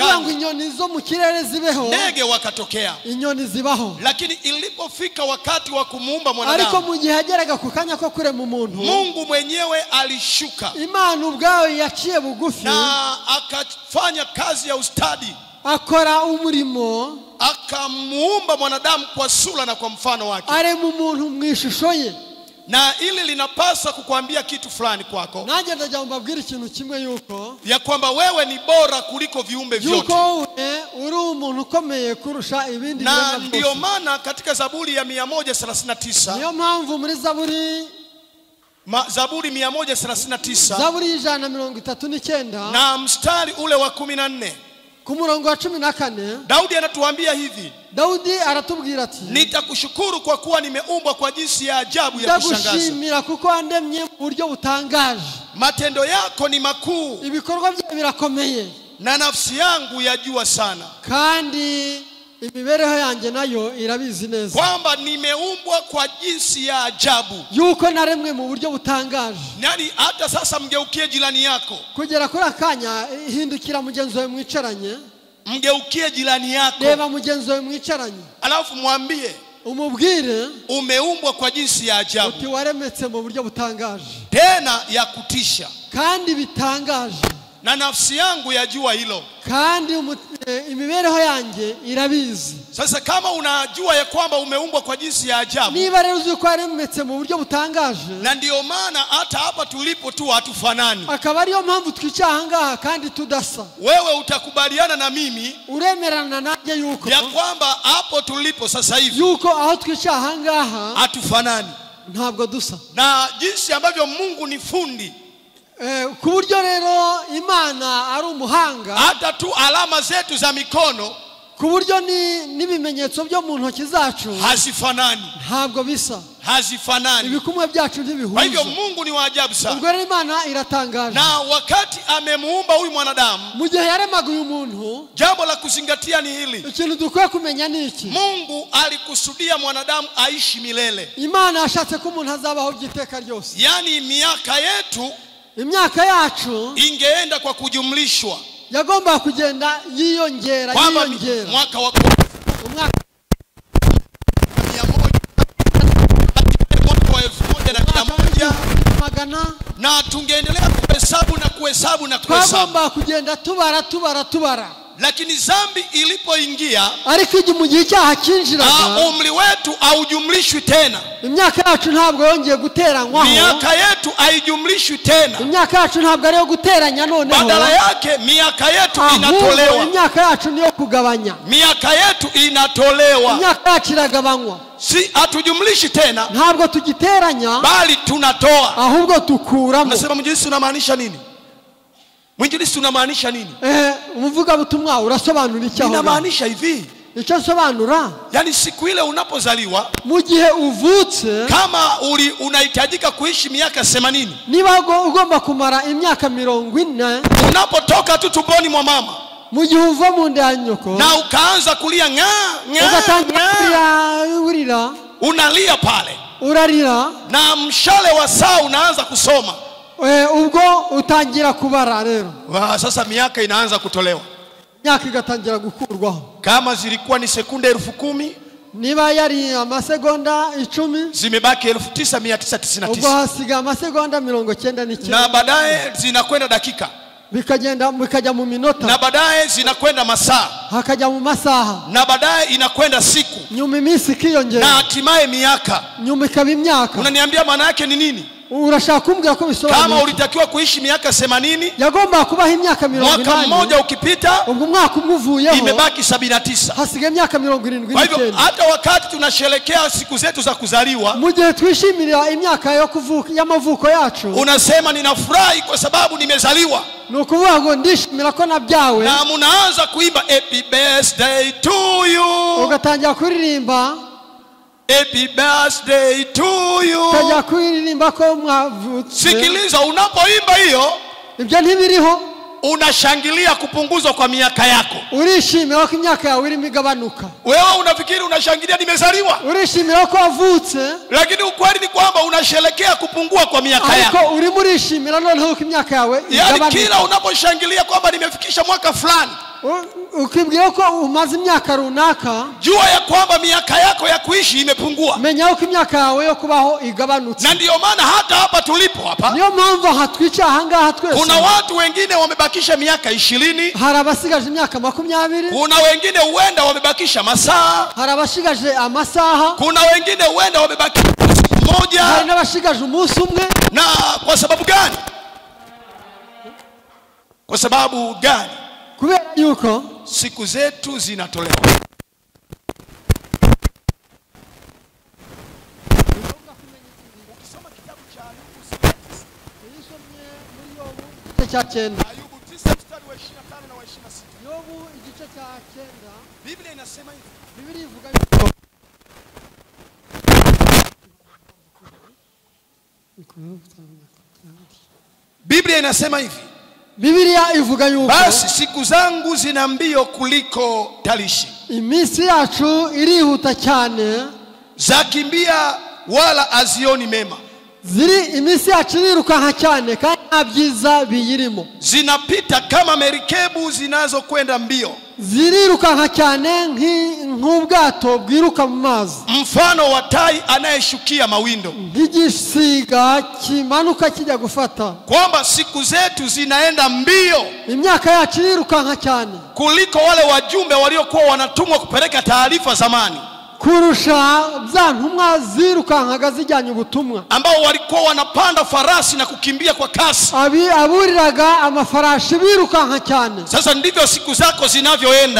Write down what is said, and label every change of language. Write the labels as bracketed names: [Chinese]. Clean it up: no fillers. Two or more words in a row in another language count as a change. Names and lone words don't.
[Kinyarwanda] Aravuga ngo inyoni zo mu kirere zibeho. [Swahili] Ndege wakatokea. [Kinyarwanda] Inyoni zibaho. [Swahili] Lakini ilipofika wakati wa kumuumba mwanadamu, [Kinyarwanda] ariko mu gihe hageraga kukanya ko kurema umuntu, [Swahili] Mungu mwenyewe alishuka. [Kinyarwanda] Imana ubwawe yaciye bugufi, [Swahili] na akafanya kazi ya ustadi, [Kinyarwanda] akora umurimo, [Swahili] akamuumba mwanadamu kwa sura na kwa mfano wake. [Kinyarwanda] arema umuntu mu ishusho ye. [Swahili] Na ili linapasa kukuambia kitu fulani kwako, [Kinyarwanda] nanjye ndajya mbabwira ikintu kimwe, yuko [Swahili] ya kwamba wewe ni bora kuliko viumbe vyote, [Kinyarwanda] yuko uri umuntu ukomeye kurusha ibindi na biremwa byose. [Swahili] ndio maana katika Zaburi ya 139, [Kinyarwanda] niyo mpamvu muri Zaburi 139, Zaburi y'139 [Swahili] na mstari ule wa 14, [Kinyarwanda] ku murongo wa 14, [Swahili] Daudi anatuambia hivi. [Kinyarwanda] Daudi aratubwira ati, [Swahili] nitakushukuru kwa kuwa nimeumbwa kwa jinsi ya ajabu ya kushangaza. [Kinyarwanda] Ndagushimira kuko andemye mu buryo butangaje. [Swahili] Matendo yako ni makuu, [Kinyarwanda] ibikorwa byawe birakomeye, [Swahili] na nafsi yangu yajua sana. [Kinyarwanda] kandi imibereho yanjye nayo irabizi neza, [Swahili] kwamba nimeumbwa kwa jinsi ya ajabu. [Kinyarwanda] yuko naremwe mu buryo butangaje. [Swahili] Nani hata sasa mgeukie jirani yako. [Kinyarwanda] Kugera kuri akanya hindukira mugenzi wawe mwicaranye. [Swahili] Mgeukie jirani yako. [Kinyarwanda] Reba mugenzi wawe mwicaranye. [Swahili] Alafu mwambie, [Kinyarwanda] umubwire, [Swahili] umeumbwa kwa jinsi ya ajabu. [Kinyarwanda] uti waremetse mu buryo butangaje. [Swahili] Tena ya kutisha. [Kinyarwanda] Kandi bitangaje. [Swahili] na nafsi yangu yajua hilo. [Kinyarwanda] kandi imibereho yanjye irabizi. [Swahili] Sasa kama unajua ya kwamba umeumbwa kwa jinsi ya ajabu, [Kinyarwanda] niba rero uzi ko yaremetse mu buryo butangaje, [Swahili] na ndio maana hata hapa tulipo tu hatufanani, [Kinyarwanda] akaba ariyo mpamvu twicaha ngaha kandi tudasa, [Swahili] wewe utakubaliana na mimi, [Kinyarwanda] uremerana nanjye yuko [Swahili] ya kwamba hapo tulipo sasa hivi [Kinyarwanda] yuko aho twicaha ngaha [Swahili] hatufanani, [Kinyarwanda] ntabwo dusa, [Swahili] na jinsi ambavyo Mungu ni fundi, [Kinyarwanda] ku buryo rero Imana ari umuhanga, [Swahili] hata tu alama zetu za mikono, [Kinyarwanda] ku buryo n'ibimenyetso byo mu ntoki zacu [Swahili] hazifanani, [Kinyarwanda] ntabwo bisa, [Swahili] hazifanani. [Kinyarwanda] ibikumwe byacu [Swahili] Kwa hivyo [Kinyarwanda] ntibihuza. [Swahili] Mungu ni wa ajabu sana. [Kinyarwanda] Ubwo rero Imana iratangaje. [Swahili] Na wakati amemuumba huyu mwanadamu, [Kinyarwanda] Mu gihe yaremaga uyu muntu, [Swahili] jambo la kuzingatia ni hili: [Kinyarwanda] ikintu dukwiye kumenya ni iki: [Swahili] Mungu alikusudia mwanadamu aishi milele. [Kinyarwanda] Imana yashatse ko umuntu azabaho by'iteka ryose. [Swahili] Yani miaka yetu [Kinyarwanda] Imyaka yacu [Swahili] ingeenda kwa kujumlishwa, [Kinyarwanda] yagomba kugenda yiyongera [Swahili] kwamba [Kinyarwanda] yiyongera. [Swahili] mwaka wa [Kinyarwanda] Umwaka 1100 [Swahili] magana, na tungeendelea kuhesabu na kuhesabu na kuhesabu, [Kinyarwanda] twagomba kugenda tubara. [Swahili] lakini zambi ilipoingia, [Kinyarwanda] Ariko igihe mu gihe cyaha kinjiraga, [Swahili] umri wetu haujumlishwi tena, [Kinyarwanda] imyaka yacu ntabwo yongeye guteranywaho, [Swahili] miaka yetu haijumlishwi tena, [Kinyarwanda] imyaka yacu ntabwo ari yo guteranya noneho, [Swahili] badala yake miaka yetu [Kinyarwanda] ahubwo [Swahili] inatolewa, [Kinyarwanda] imyaka yacu niyo kugabanya, [Swahili] miaka yetu inatolewa. [Kinyarwanda] imyaka yacu iragabanywa, [Swahili] Si hatujumlishi tena, [Kinyarwanda] ntabwo tugiteranya [Swahili] bali tunatoa. [Kinyarwanda] ahubwo tukuramo. [Swahili] Nasema mwinjilisti unamaanisha nini? Mwinjilisti unamaanisha nini? [Kinyarwanda] Umuvuga butumwa urasobanura iki aho? [Swahili] Inamaanisha hivi, [Kinyarwanda] icyo sobanura, [Swahili] yani siku ile unapozaliwa, [Kinyarwanda] mu gihe uvutse, [Swahili] kama unahitajika kuishi miaka 80, [Kinyarwanda] niba ugomba kumara imyaka 40, [Swahili] unapotoka tu tumboni mwa mama, [Kinyarwanda] mu gihe uva mu nda ya nyoko [Swahili] na ukaanza kulia [Kinyarwanda] ugatangira urira, [Swahili] unalia pale, [Kinyarwanda] urarira, [Swahili] na mshale wa saa unaanza kusoma, [Kinyarwanda] ubwo utangira kubara rero. [Swahili] Sasa miaka inaanza kutolewa, [Kinyarwanda] imyaka igatangira gukurwaho. [Swahili] kama zilikuwa ni sekunde 10,000, [Kinyarwanda] niba yari amasegonda 10, [Swahili] zimebaki 9999, [Kinyarwanda] ubwo hasiga amasegonda 99, [Swahili] na baadaye zinakwenda dakika, [Kinyarwanda] bikajya mu minota, [Swahili] na baadaye zinakwenda masaa, [Kinyarwanda] hakajya mu masaha, [Swahili] na baadaye inakwenda siku, [Kinyarwanda] nyuma iminsi ikiyongera, [Swahili] na hatimaye miaka. [Kinyarwanda] nyuma ikaba imyaka. [Swahili] Unaniambia maana yake ni nini? [Kinyarwanda] Urashaka kumbwira ko bisobanura [Swahili] Kama ulitakiwa kuishi miaka 80, [Kinyarwanda] yagomba kubaho imyaka 80, [Swahili] mwaka mmoja ukipita, [Kinyarwanda] ubwo mwaka umuvuyeho [Swahili] imebaki 79. [Kinyarwanda] hasigaye imyaka 79. [Swahili] Kwa hivyo hata wakati tunasherekea siku zetu za kuzaliwa, [Kinyarwanda] mu gihe twishimira imyaka yo kuvuka y'amavuko yacu, [Swahili] unasema ninafurahi kwa sababu nimezaliwa, [Kinyarwanda] nukuvuga ngo ndishimira ko nabyawe, [Swahili] na munaanza kuimba [English] happy birthday to you, [Kinyarwanda] ugatangira kuririmba [English] happy birthday to you, [Kinyarwanda] utajya kuririmba ko mwavutse. [Swahili] Sikiliza, unapoimba hiyo, [Kinyarwanda] ibyo ntibiriho, [Swahili] unashangilia kupunguzwa kwa miaka yako. [Kinyarwanda] urishimira ko imyaka yawe irimo igabanuka. [Swahili] Wewe unafikiri unashangilia nimezaliwa, [Kinyarwanda] urishimira ko wavutse, [Swahili] lakini ukweli ni kwamba unasherekea kupungua kwa miaka yako. [Kinyarwanda] ariko urimo urishimira noneho ko imyaka yawe igabanuka. [Swahili] Yani kila unaposhangilia kwamba nimefikisha mwaka fulani, [Kinyarwanda] ukibwira ko umaze imyaka runaka, [Swahili] jua ya kwamba miaka yako ya kuishi imepungua. [Kinyarwanda] menya ko imyaka yawe yo kubaho igabanutse. [Swahili] Na ndio maana hata hapa tulipo hapa, [Kinyarwanda] niyo mpamvu hatwica ahangaha twese, [Swahili] kuna watu wengine wamebakisha miaka 20, [Kinyarwanda] hari abasigaje imyaka 20, [Swahili] kuna wengine huenda wamebakisha masaa, [Kinyarwanda] hari abashigaje amasaha, [Swahili] kuna wengine huenda wamebakisha siku moja, [Kinyarwanda] hari n'abashigaje umunsi umwe. [Swahili] Na kwa sababu gani? Kwa sababu gani? [Kinyarwanda] Kubera yuko [Swahili] siku zetu zinatolewa. Ukisoma kitabu cha Ayubu 9 mstari wa 25 na wa 26, [Kinyarwanda] Yobu igice cya 9, [Swahili] Biblia inasema hivi. [Kinyarwanda] Biblia ivuga yuko [Swahili] Biblia inasema hivi. [Kinyarwanda] Biblia ivuga yuko [Swahili] basi siku zangu zina mbio kuliko talishi, [Kinyarwanda] iminsi yacu irihuta cyane, [Swahili] zakimbia wala azioni mema. [Kinyarwanda] ziri iminsi yacu irirukanka cyane kandi nta byiza biyirimo. [Swahili] Zinapita kama merikebu zinazokwenda mbio. [Kinyarwanda] Zirirukanka cyane nk'ubwato bwiruka mu mazi. [Swahili] Mfano wa tai anayeshukia mawindo. [Kinyarwanda] Nk'igisiga kimanuka kijya gufata. [Swahili] Kwamba siku zetu zinaenda mbio. [Kinyarwanda] Imyaka yacu irirukanka cyane [Swahili] kuliko wale wajumbe waliokuwa wanatumwa kupeleka taarifa zamani. [Kinyarwanda] Kurusha za ntumwa zirukankaga zijyanye ubutumwa, [Swahili] ambao walikuwa wanapanda farasi na kukimbia kwa kasi. [Kinyarwanda] Aburiraga amafarashi birukanka cyane. [Swahili] Sasa ndivyo siku zako zinavyoenda.